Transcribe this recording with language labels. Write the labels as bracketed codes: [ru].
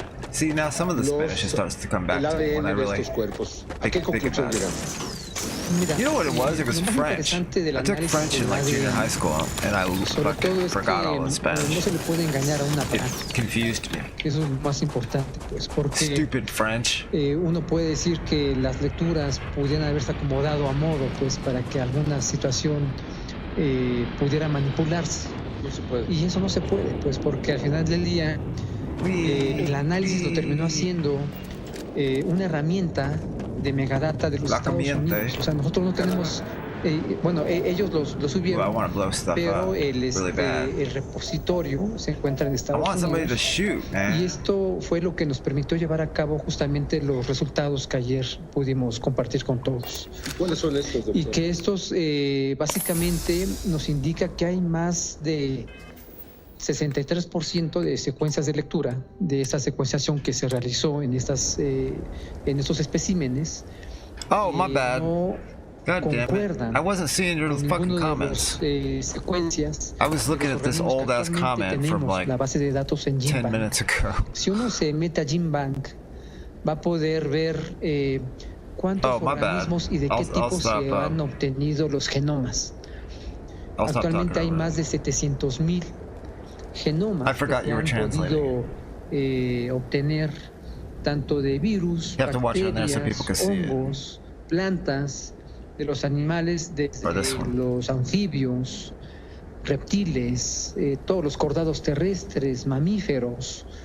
[en] See, now some of the Spanish starts to come back to me when I really [es] ¿A qué conclusión llegaste? [en] You know what it was? It was French. I took French in like junior high school, and I fucking forgot all the Spanish. [es] No se le puede engañar a una [en] It confused me. [es] Eso es lo más importante, pues, porque [en] Stupid French. [es] Uno puede decir que las lecturas pudieran haberse acomodado a modo, pues, para que alguna situación pudiera manipularse. No se puede. Y eso no se puede, pues, porque al final del día el análisis lo terminó haciendo una herramienta de megadata de los Estados Unidos. O sea, nosotros no tenemos... bueno, ellos lo subieron, pero el repositorio se encuentra en Estados Unidos. Y esto fue lo que nos permitió llevar a cabo justamente los resultados que ayer pudimos compartir con todos. ¿Cuáles son estos, doctor? Y que estos básicamente nos indica que hay más de 63% de secuencias de lectura de esta secuenciación que se realizó en estos especímenes. [en] Oh, my bad. [es] No [en] God damn it. I wasn't seeing your fucking comments. [es] Secuencias. [en] I was looking at this old ass comment from like [es] la base de datos en [en] 10 minutes ago. [es] Si uno se mete a GenBank, va a poder ver cuántos organismos y de qué tipo se han obtenido los genomas. Actualmente hay más de 700,000 genomas que han podido obtener tanto de virus, bacterias, hongos, plantas, de los animales, desde los anfibios, reptiles, todos los cordados terrestres, mamíferos.